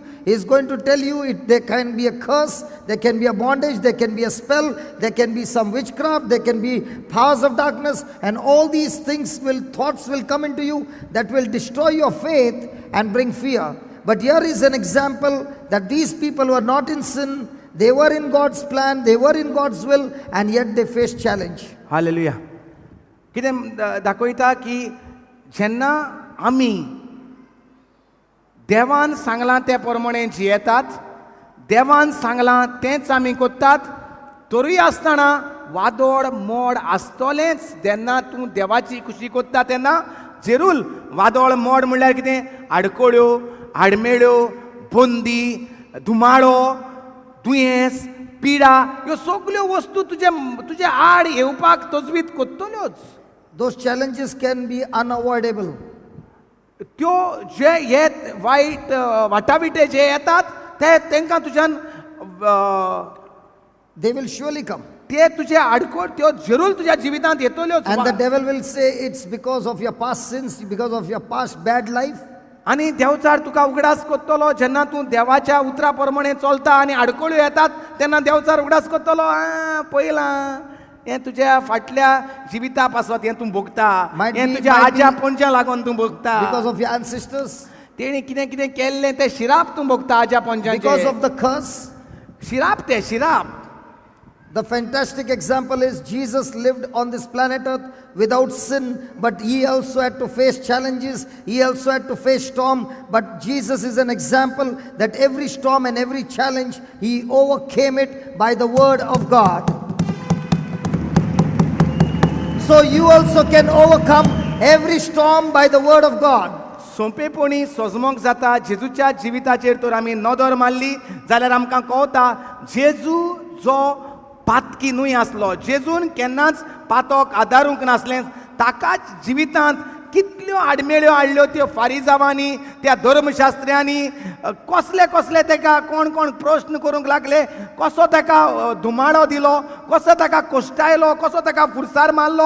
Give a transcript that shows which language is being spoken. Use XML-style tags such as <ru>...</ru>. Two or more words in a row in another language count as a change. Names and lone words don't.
<en>He is going to tell you there can be a curse, there can be a bondage, there can be a spell, there can be some witchcraft, there can be powers of darkness, and all these thoughts will come into you that will destroy your faith and bring fear. But here is an example that these people were not in sin, they were in God's plan, they were in God's will, and yet they faced challenge.</en> <kok>हालेलुया. कितें दाखयता की जेन्ना आमी देवान सांगलां ते प्रमाणे जियेतात, देवान सांगलां तेंच आमी कोत्तात, तोरूय आसतना वादळ मोड आसतलेंच. जेन्ना तूं देवाची खुशी कोत्ता तेन्ना जरूर वादळ मोड म्हणल्यार कितें, आडकोळ्यो, आडमेळ्यो, बंदी, धुमाळो, दुयेंस, पिडा, ह्यो सगल्यो वस्तू तुजे आड येवपाक तजवीज कोत्तल्योच.</kok> <en>Those challenges can be unavoidable.</en> <kok>त्यो जे हे वायट वाटाविटे जे येतात ते तांकां तुज्यान</kok> <en>They will surely come.</en> <kok>ते तुजे आडकोळ त्यो जरूर तुज्या जिवितांत येतल्योच.</kok> <en>And the devil will say it's because of your past sins, because of your past bad life.</en> <kok>आनी देवचार तुका उगडास कोत्तलो जेन्ना तूं देवाच्या उतरा प्रमाणे चलता आनी आडकोळ्यो येतात तेन्ना देवचार उगडास कोत्तलो, पयलां हें तुज्या फाटल्या जिविता पासत हें तूं भोगता, हें तुज्या आज्या पणज्या लागून तूं भोगता,</kok> <en>Because of your ancestors.</en> <kok>तेणी कितें कितें केल्लें तें शिराप तूं भोगता आज्या</kok> <en>Because</en> <kok>पणज्याचें.</kok> <en>of the curse.</en> <kok>शिराप तें शिराप.</kok> <en>The fantastic example is Jesus lived on this planet earth without sin, but he also had to face challenges, he also had to face storm. But Jesus is an example that every storm and every challenge, he overcame it by the word of God. So you also can overcome every storm by the word of God.</en> <kok>सोंपेपणी सोजमोंक जाता. जेजूच्या जिविताचेर तर आमी नदर मारली जाल्यार आमकां कळटा जेजू जो पातकी न्हय आसलो, जेजून केन्नाच पातोक आदारूंक नासलें, ताकाच जिवितांत कितल्यो आडमेळ्यो हाडल्यो त्यो फारिजावांनी, त्या धर्मशास्त्र्यांनी, कसले कसले ताका कोण कोण प्रश्न करूंक लागले, कसो ताका धुमाळो दिलो, कसो ताका कोश्टायलो, कसो ताका फुरसार मारलो.</kok>